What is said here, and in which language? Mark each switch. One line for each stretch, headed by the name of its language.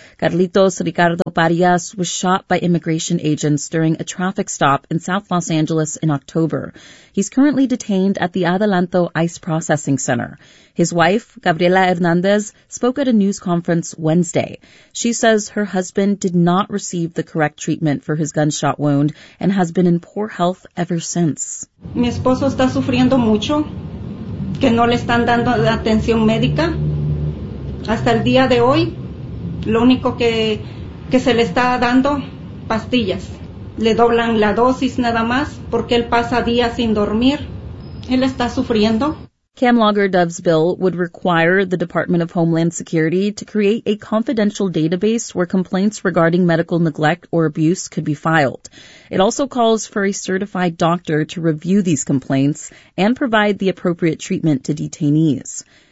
English: Carlitos Ricardo Parias was shot by immigration agents during a traffic stop in South Los Angeles in October. He's currently detained at the Adelanto ICE Processing Center. His wife, Gabriela Hernandez, spoke at a news conference Wednesday. She says her husband did not receive the correct treatment for his gunshot wound and has been in poor health ever since.
Spanish: Mi esposo está sufriendo mucho, que no le están dando atención médica. Hasta el día de hoy, lo único que se le está dando, pastillas. Le doblan la dosis nada más, porque él pasa días sin dormir. Él está sufriendo.
English: Cam Lagerdove's bill would require the Department of Homeland Security to create a confidential database where complaints regarding medical neglect or abuse could be filed. It also calls for a certified doctor to review these complaints and provide the appropriate treatment to detainees.